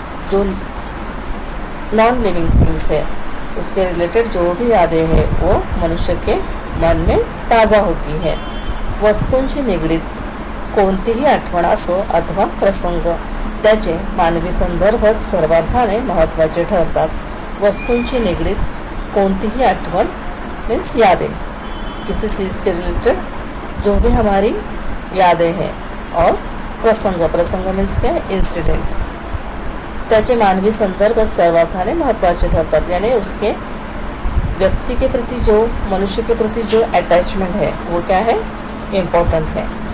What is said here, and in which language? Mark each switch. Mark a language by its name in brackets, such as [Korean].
[Hindi] जो non living things है उसके रिलेटेड जो भी यादें हैं वो मनुष्य के मन में ताज़ा होती है। [Marathi] वस्तूंशी निगडीत कोणतीही आठवण असो अथवा प्रसंग त्याचे मानवी संदर्भ सर्वार्थाने महत्त्वाचे ठरतात। वस्तूंशी निगडीत कोणतीही आठवण [Hindi] मीन्स यादें, किसी चीज़ के रिलेटेड जो भी हमारी यादें हैं, और प्रसंग, प्रसंग मीन्स क्या? इंसिडेंट, [Marathi] त्याचे मानवी संदर्भ सर्वार्थाने महत्त्वाचे ठरतात, [Hindi] यानी उसके व्यक्ति के प्रति जो मनुष्य के प्रति जो अटैचमेंट है वो क्या है? इम्पोर्टेंट है।